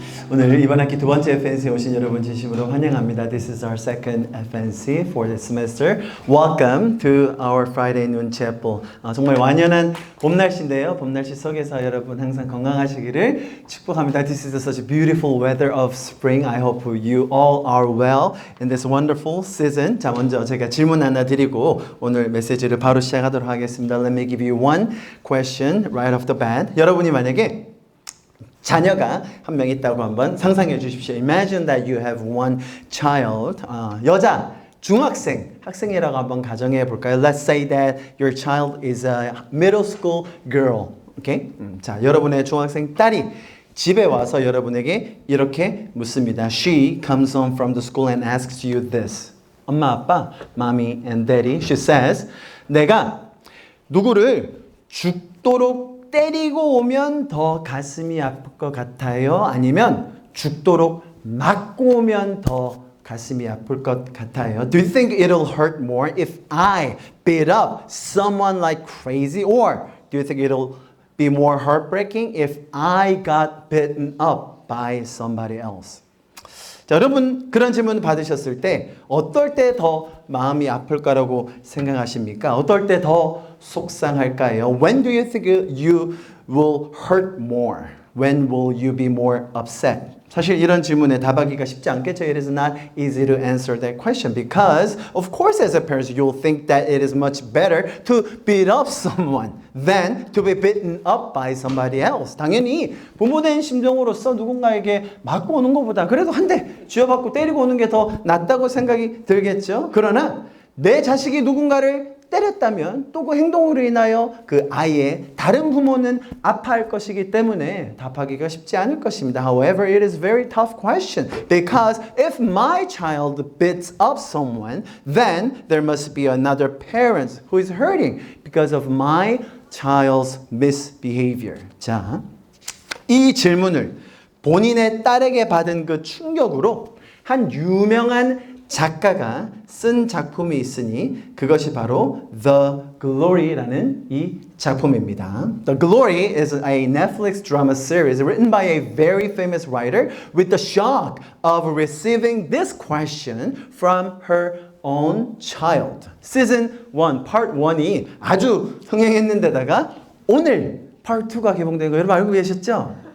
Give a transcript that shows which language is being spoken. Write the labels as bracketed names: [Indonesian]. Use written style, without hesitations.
[Korean] 오늘 이번 학기 두 번째 FNC에 오신 여러분 진심으로 환영합니다. [English] This is our second FNC for this semester. Welcome to our Friday noon chapel. [Korean] 정말 완연한 봄 날씨인데요. 봄 날씨 속에서 여러분 항상 건강하시기를 축복합니다. [English] This is such a beautiful weather of spring. I hope you all are well in this wonderful season. [Korean] 자, 먼저 제가 질문 하나 드리고 오늘 메시지를 바로 시작하도록 하겠습니다. [English] Let me give you one question right off the bat. [Korean] 여러분이 만약에 자녀가 한 명 있다고 한번 상상해 주십시오. [English] Imagine that you have one child. [Korean] 여자, 중학생, 학생이라고 한번 가정해 볼까요? [English] Let's say that your child is a middle school girl. Okay? [Korean] 자, 여러분의 중학생 딸이 집에 와서 여러분에게 이렇게 묻습니다. [English] She comes home from the school and asks you this. [Korean] 엄마, 아빠, [English] mommy and daddy. She says, [Korean] 내가 누구를 죽도록 때리고 오면 더 가슴이 아플 것 같아요? 아니면 죽도록 맞고 오면 더 가슴이 아플 것 같아요? [English] Do you think it'll hurt more if I beat up someone like crazy? Or do you think it'll be more heartbreaking if I got beaten up by somebody else? [Korean] 자, 여러분 그런 질문 받으셨을 때 어떨 때 더 마음이 아플까라고 생각하십니까? 어떨 때 더 속상할까요? [English] When do you think you will hurt more? When will you be more upset? [Korean] 사실 이런 질문에 답하기가 쉽지 않겠죠. [English] It is not easy to answer that question because of course as a parent you'll think that it is much better to beat up someone than to be beaten up by somebody else. [Korean] 당연히 부모된 심정으로서 누군가에게 맞고 오는 것보다 그래도 한 대 쥐어받고 때리고 오는 게 더 낫다고 생각이 들겠죠. 그러나 내 자식이 누군가를 때렸다면 또 그 행동으로 인하여 그 아이의 다른 부모는 아파할 것이기 때문에 답하기가 쉽지 않을 것입니다. [English] However, it is a very tough question because if my child beats up someone, then there must be another parent who is hurting because of my child's misbehavior. [Korean] 자, 이 질문을 본인의 딸에게 받은 그 충격으로 한 유명한 작가가 쓴 작품이 있으니 그것이 바로 The Glory라는 이 작품입니다. [English] The Glory is a Netflix drama series written by a very famous writer with the shock of receiving this question from her own child. [Korean] Season 1, Part 1이 아주 흥행했는데다가 오늘 Part 2가 개봉된 거 여러분 알고 계셨죠?